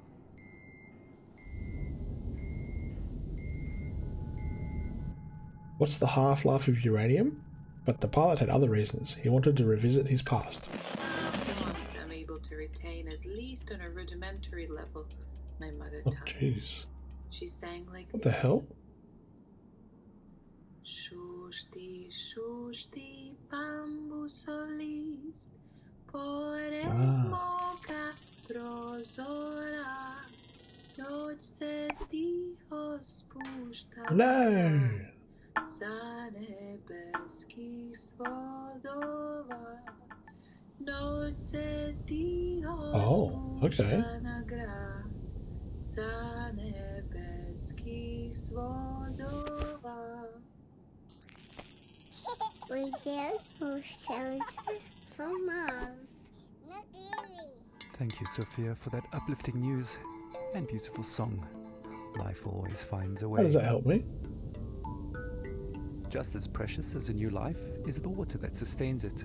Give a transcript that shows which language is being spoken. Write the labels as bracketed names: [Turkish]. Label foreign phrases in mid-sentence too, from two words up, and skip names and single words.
[English] What's the half-life of uranium? But the pilot had other reasons. He wanted to revisit his past. I'm able to retain, at least on a rudimentary level, my mother Oh, tongue. jeez. She sang like What this. the hell? [Serbian] Shushti, shushti, bambu solis, pore moka prozora, noć se tiho spušta. [English] No! [Serbian] Sa nebeskih svodova, noć se tiho spušta na grad. Sa nebeskih svodova. [English] We did ourselves from Mars. Not really. Thank you, Sophia, for that uplifting news and beautiful song. Life always finds a way. How does that help me? Just as precious as a new life is the water that sustains it.